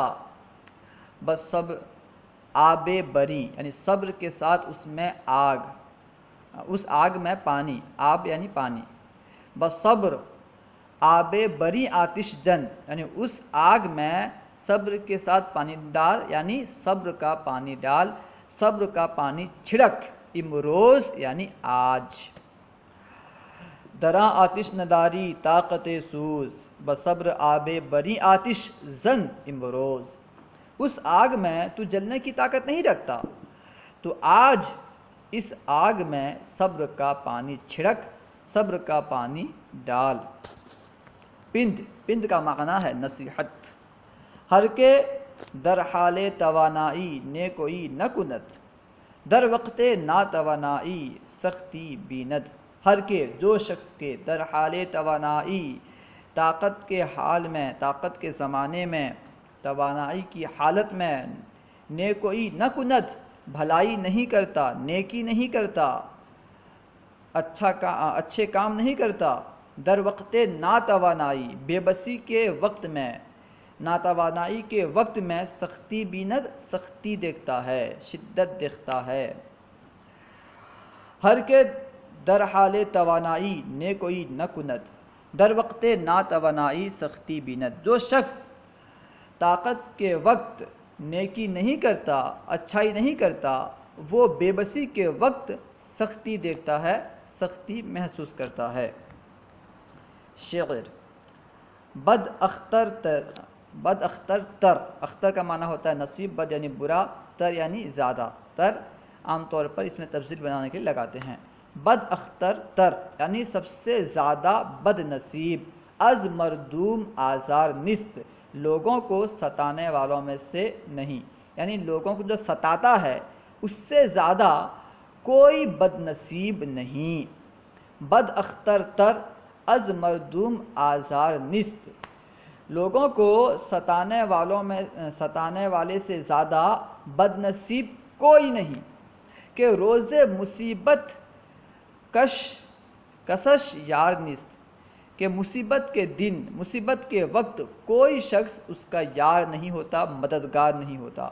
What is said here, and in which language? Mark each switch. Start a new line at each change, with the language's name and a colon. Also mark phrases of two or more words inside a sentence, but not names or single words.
Persian: بس صبر آب بری
Urdu: یعنی صبر کے ساتھ اس میں آگ، اس آگ میں پانی، آب یعنی پانی،
Persian: بس صبر آب بری آتش جن
Urdu: یعنی اس آگ میں صبر کے ساتھ پانی ڈال، یعنی صبر کا پانی ڈال، صبر کا پانی چھڑک، امروز یعنی آج۔
Persian: درآں آتش نداری طاقت سوز، بصبر آب بری آتش زن امروز۔
Urdu: اس آگ میں تو جلنے کی طاقت نہیں رکھتا، تو آج اس آگ میں صبر کا پانی چھڑک، صبر کا پانی ڈال۔ پند، پند کا معنی ہے نصیحت۔
Persian: ہر کے در حال توانائی نے کوئی نہ کند، در وقت ناتوانائی سختی بیند۔ ہر کے
Urdu: جو شخص کے
Persian: در حال توانائی
Urdu: طاقت کے حال میں، طاقت کے زمانے میں، توانائی کی حالت میں،
Persian: نے کوئی نہ کند
Urdu: بھلائی نہیں کرتا، نیکی نہیں کرتا، اچھے کام نہیں کرتا،
Persian: در وقت ناتوانائی
Urdu: بے بسی کے وقت میں، ناتوانائی کے وقت میں،
Persian: سختی بیند
Urdu: سختی دیکھتا ہے، شدت دیکھتا ہے۔
Persian: ہر کے در حال توانائی نے کوئی نہ کند، در وقت ناتوانائی سختی بیند۔
Urdu: جو شخص طاقت کے وقت نیکی نہیں کرتا، اچھائی نہیں کرتا، وہ بے بسی کے وقت سختی دیکھتا ہے، سختی محسوس کرتا ہے۔ شعر:
Persian: بد اختر تر،
Urdu: اختر کا معنی ہوتا ہے نصیب، بد یعنی برا، تر یعنی زیادہ، تر عام طور پر اس میں تفضیل بنانے کے لیے لگاتے ہیں۔
Persian: بد اختر تر
Urdu: یعنی سب سے زیادہ بد نصیب،
Persian: از مردوم آزار نیست،
Urdu: لوگوں کو ستانے والوں میں سے نہیں، یعنی لوگوں کو جو ستاتا ہے اس سے زیادہ کوئی بد نصیب نہیں۔
Persian: بد اختر تر از مردوم آزار نیست،
Urdu: لوگوں کو ستانے والے سے زیادہ بد نصیب کوئی نہیں،
Persian: کہ روز مصیبت کشش یار نیست،
Urdu: کہ مصیبت کے دن، مصیبت کے وقت کوئی شخص اس کا یار نہیں ہوتا، مددگار نہیں ہوتا۔